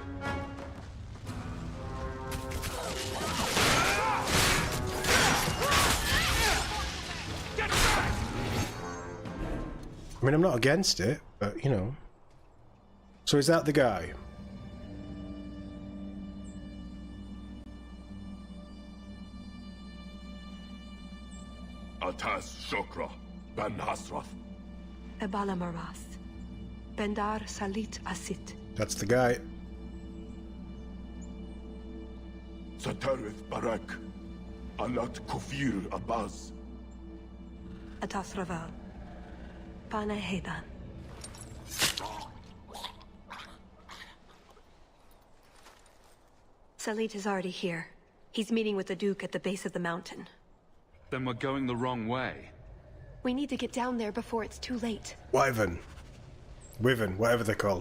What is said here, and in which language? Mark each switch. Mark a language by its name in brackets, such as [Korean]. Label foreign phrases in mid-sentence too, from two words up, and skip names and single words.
[English] I mean, I'm not against it, but, you know. So is that the guy? Atas Shokra, Ben Hasrath. Ebala Maras. Bendar Salit Asit. That's the guy. Satarith Barak. Alat Kufir Abaz. Atas Raval. Pana Hedan. Salit is already here. He's meeting with the Duke at the base of the mountain. Then we're going the wrong way. We need to get down there before it's too late. Wyvern. Wyvern, whatever they're called.